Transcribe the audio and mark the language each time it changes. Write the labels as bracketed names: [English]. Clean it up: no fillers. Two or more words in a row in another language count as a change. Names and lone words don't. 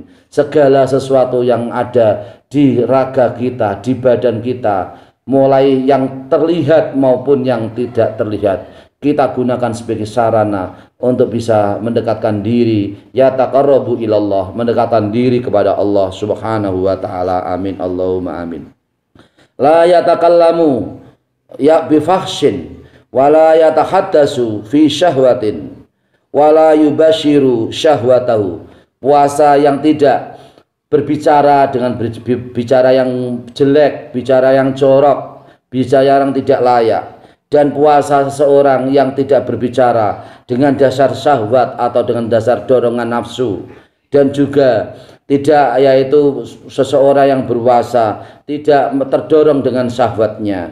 [Indonesian] Segala sesuatu yang ada di raga kita, di badan kita, mulai yang terlihat maupun yang tidak terlihat, kita gunakan sebagai sarana untuk bisa mendekatkan diri, [Arabic] يتقرب إلى الله, [Indonesian] mendekatkan diri kepada Allah [Arabic] سبحانه وتعالى. آمين اللهم آمين لا يتكلم يا بفحش ولا يتحدث في شهوة ولا يباشر شهوته. [Indonesian] Puasa yang tidak berbicara dengan bicara yang jelek, bicara yang jorok, bicara yang tidak layak. dan puasa seseorang yang tidak berbicara dengan dasar syahwat atau dengan dasar dorongan nafsu, dan juga tidak, yaitu seseorang yang berpuasa tidak terdorong dengan syahwatnya.